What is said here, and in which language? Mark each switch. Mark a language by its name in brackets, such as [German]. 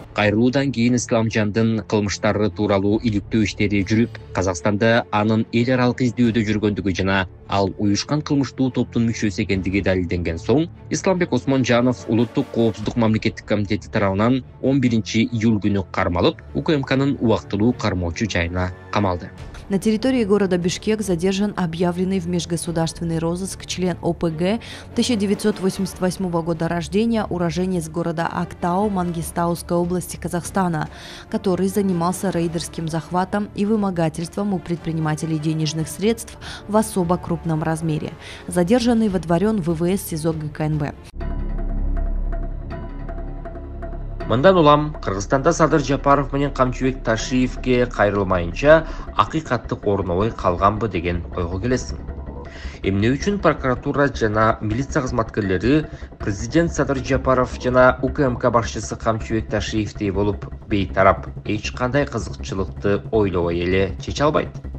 [Kyrgyz] Кайрылуудан кийин Исламжандын кылмыштары тууралуу иликтөө иштери жүрүп, Казакстанда анын эл аралык издөөдө жүргөндүгү жана ал уюшкан кылмыштуу топтун мүчөсү экендиги далилденген соң, Исламбек Осмонжанов Улуттук коопсуздук мамлекеттик комитети тарабынан 11 июль күнү кармалып, УКМКнын убактылуу кармоочу жайына камалды. [Russian] На территории города Бишкек задержан объявленный в межгосударственный розыск член ОПГ 1988 года рождения, уроженец города Актау Мангистауской области Казахстана, который занимался рейдерским захватом и вымогательством у предпринимателей денежных средств в особо крупном размере. Задержанный водворен в ВВС СИЗО ГКНБ. [Kyrgyz] Мындан улам Кыргызстанда Садыр Жапаров менен Камчыбек Ташиевке кайрылмайынча акыйкаттык орнобой калганбы деген ойго келесиң. Эмне үчүн прокуратура жана милиция кызматкерлери президент Садыр Жапаров жана УКМК башчысы Камчыбек Ташиевдей болуп бейтарап эч кандай кызыкчылыкты ойлобой эле чече албайт?